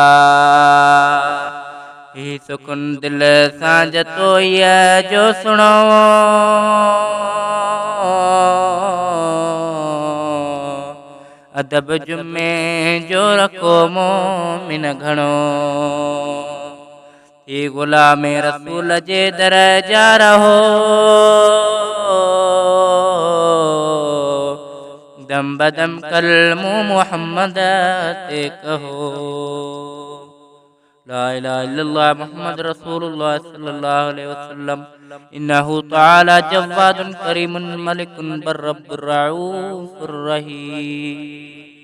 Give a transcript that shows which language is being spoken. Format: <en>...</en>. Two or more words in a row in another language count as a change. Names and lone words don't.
<sd>ही सुकुन दिल सां जतोईअ जो सुणो अदब जुमे जो रखो मोमिन घणो ही गुलाम रसूल जे दरजा रहो दम बदम कलमो मोहम्मद ते कहो</sd> <ar>لا إله إلا الله محمد رسول الله صلى الله عليه وسلم إنه تعالى جواد كريم ملك بر رب رؤوف رحيم.</ar>